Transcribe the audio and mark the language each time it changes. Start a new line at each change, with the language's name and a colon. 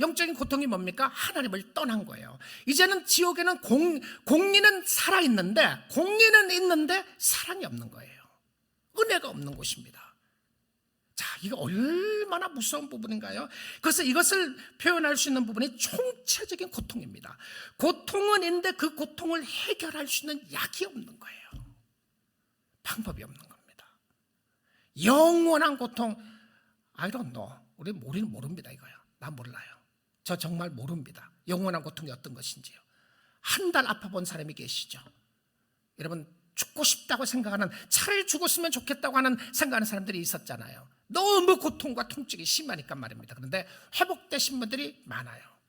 Korean: 영적인 고통이 뭡니까? 하나님을 떠난 거예요. 이제는 지옥에는 공리는 살아있는데, 공리는 있는데 사랑이 없는 거예요. 은혜가 없는 곳입니다. 자, 이거 얼마나 무서운 부분인가요? 그래서 이것을 표현할 수 있는 부분이 총체적인 고통입니다. 고통은 있는데 그 고통을 해결할 수 있는 약이 없는 거예요. 방법이 없는 겁니다. 영원한 고통,
English: I don't know.
Korean: 우리는 모릅니다. 이거요. 난 몰라요. 저 정말 모릅니다. 영원한 고통이 어떤 것인지요. 한 달 아파본 사람이 계시죠? 여러분, 죽고 싶다고 생각하는, 차라리 죽었으면 좋겠다고 하는 생각하는 사람들이 있었잖아요. 너무 고통과 통증이 심하니까 말입니다. 그런데 회복되신 분들이 많아요.